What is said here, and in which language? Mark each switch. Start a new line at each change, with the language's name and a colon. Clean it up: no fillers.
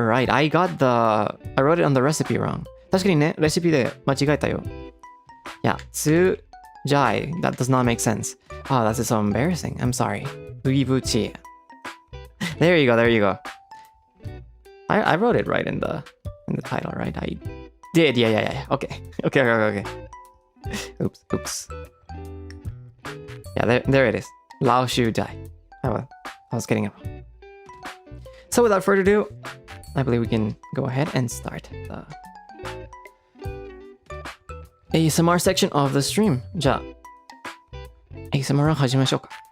English: I wrote it on the recipe wrong.
Japanese: 確かにね、レシピで間違えたよ。
English: Yeah, Tsu Zhai. That does not make sense. Oh, that's so embarrassing. I'm sorry. Uibuchi. There you go. I wrote it right in the title, right? I did. Yeah. Okay. Oops. Yeah, there it is. Lao Shu Zhai. I was getting it wrong. So without further ado, I believe we can go ahead and start the ASMR section of the stream.
Japanese: じゃあ、ASMR を始めましょうか。